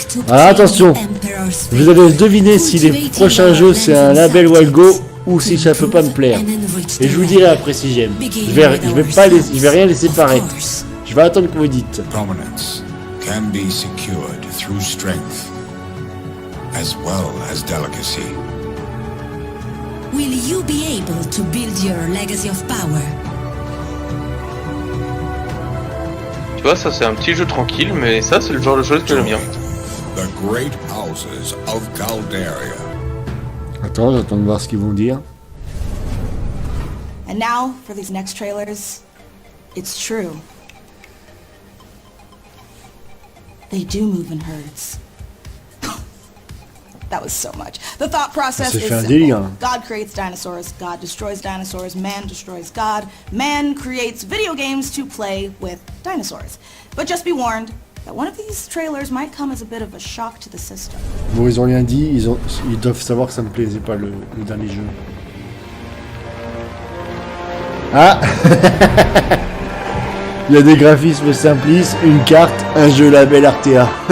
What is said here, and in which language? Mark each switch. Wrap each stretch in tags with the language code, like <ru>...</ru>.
<fr>Ah, attention, vous allez deviner si les prochains jeux c'est un label Walgo ou si ça peut pas me plaire. Et je vous dirai après si j'aime. Je vais rien laisser paraître. Je vais attendre que vous dites.</fr> <en>Prominence can be secured through strength as well as delicacy. Will you be able to build your legacy of power?</en> <fr>Tu vois, ça c'est un petit jeu tranquille, mais ça c'est le genre de choses que j'aime bien.</fr> <en>The great houses of Calderia.</en> <fr>Attends, j'attends de voir ce qu'ils vont dire.</fr> <en>And now, for these next trailers, it's true. They do move in herds. That was so much. The thought process is simple. God creates dinosaurs, God destroys dinosaurs, man destroys God, man creates video games to play with dinosaurs. But just be warned that one of these trailers might come as a bit of a shock to the system.</en> <fr>Bon, ils ont rien dit, ils doivent savoir que ça me plaisait pas le dernier jeu. Ah. Il y a des graphismes simplistes, une carte, un jeu label Artea.</fr>